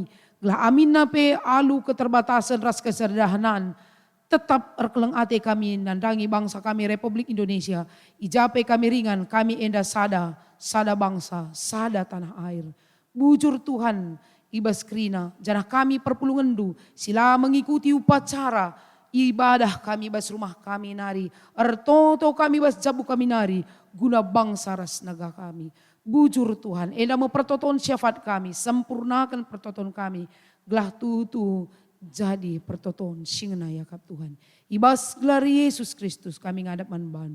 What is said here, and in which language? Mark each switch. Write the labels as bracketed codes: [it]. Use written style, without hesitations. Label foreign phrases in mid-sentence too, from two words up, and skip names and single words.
[btx] Gelah aminna pe alu keterbatasan ras kesederhanaan. Tetap erkeleng ate kami nandangi bangsa kami Republik Indonesia. Ijape kami ringan, kami enda sada bangsa, sada tanah air. Bujur Tuhan, ibas krina, janah kami perpulungendu, sila mengikuti upacara, ibadah kami bas rumah kami nari, ertoto kami bas jabu kami nari, guna bangsa ras naga kami. Bujur Tuhan, enda mempertoton syafaat kami, sempurnakan pertoton kami, gelah tutu, jadi pertoton singna yakap Tuhan. Ibas gelar Yesus Kristus kami ngadap bandu.